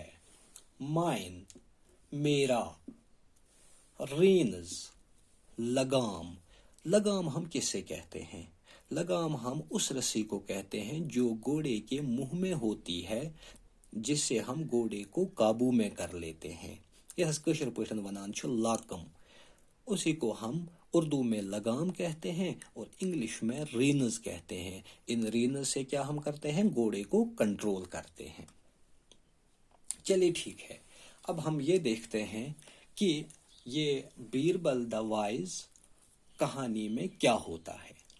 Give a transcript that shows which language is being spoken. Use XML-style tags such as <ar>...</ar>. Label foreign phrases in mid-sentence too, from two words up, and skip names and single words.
<ur>مائن، میرا۔ رینز، لگام، لگام ہم کس سے کہتے ہیں؟ لگام ہم اس رسی کو کہتے ہیں جو گھوڑے کے منہ میں ہوتی ہے، جس سے ہم گھوڑے کو قابو میں کر لیتے ہیں۔</ur> <ks>یہ کشر پٲٹھۍ ونان چھُ لاکم،</ks> <ur>اسی کو ہم اردو میں لگام کہتے ہیں اور انگلش میں رینز کہتے ہیں۔ ان رینز سے کیا ہم کرتے ہیں؟ گھوڑے کو کنٹرول کرتے ہیں۔ چلیے ٹھیک ہے، اب ہم یہ دیکھتے ہیں کہ یہ بیربل دا وائز کہانی میں کیا ہوتا ہے۔</ur>